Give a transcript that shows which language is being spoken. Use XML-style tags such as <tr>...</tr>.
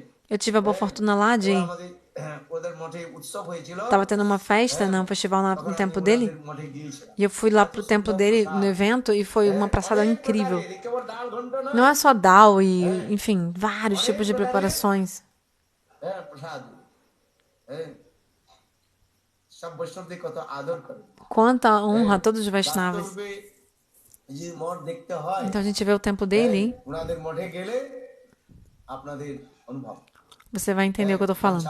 <pt>Eu tive a boa fortuna lá de...</pt> <bn>আমাদের ওদের মঠে উৎসব হয়েছিল</bn> <pt>Tava tendo uma festa, um festival no templo dele.</pt> <bn>মঠে গিয়েছিলাম</bn> <pt>E eu fui lá pro templo dele, no evento, e foi uma praçada incrível.</pt> <bn>কেবল ডাল ঘন্ট না</bn> <pt>Não é só dal e, enfim, vários tipos de preparações.</pt> <bn>হ্যাঁ প্রসাদ হ্যাঁ সব বৈষ্ণবদের কত আদর করে</bn> <pt>Quanta honra a todos os Vaishnavas.</pt> <bn>বাস্তবে যে মঠ দেখতে হয়</bn> <pt>Então a gente vê o templo dele,</pt> <bn>ওনাদের মঠে গেলে আপনাদের অনুভব</bn> <pt>você vai entender o que eu tô falando.</pt>